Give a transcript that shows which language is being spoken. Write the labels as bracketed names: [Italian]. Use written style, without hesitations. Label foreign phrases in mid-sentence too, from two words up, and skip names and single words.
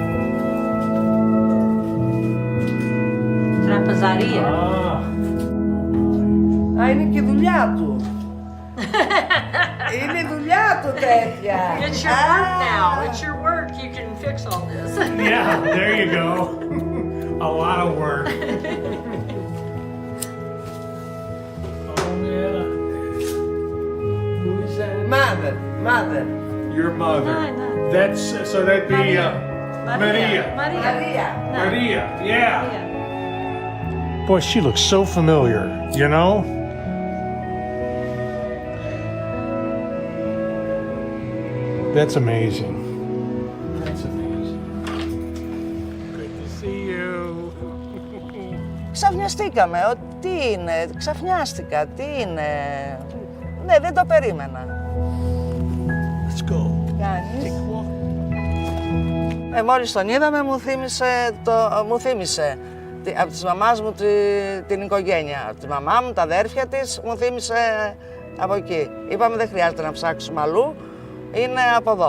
[Greek] Τραπεζαρία. Α, είναι και δουλειά του. Είναι δουλειά του τέτοια. [English] It's your work now. It's your work. You can fix all this. Yeah, there you go. A lot of work. Oh yeah. Who is that? Mother. Your mother. No. That's so that'd be Maria. Μαρία. Maria, yeah. Boy, she looks so familiar, you know? That's amazing. That's amazing. Good to see you. [Greek] Ξαφνιαστήκαμε. Τι είναι, ξαφνιάστηκα, τι είναι. Ναι, δεν το περίμενα. [English] Let's go. [Greek] Κάνεις. Μόλις τον είδαμε μου θύμισε από της μαμάς μου την οικογένεια. Από τη μαμά μου, τα αδέρφια της, μου θύμισε από εκεί. Είπαμε δεν χρειάζεται να ψάξουμε αλλού, είναι από εδώ.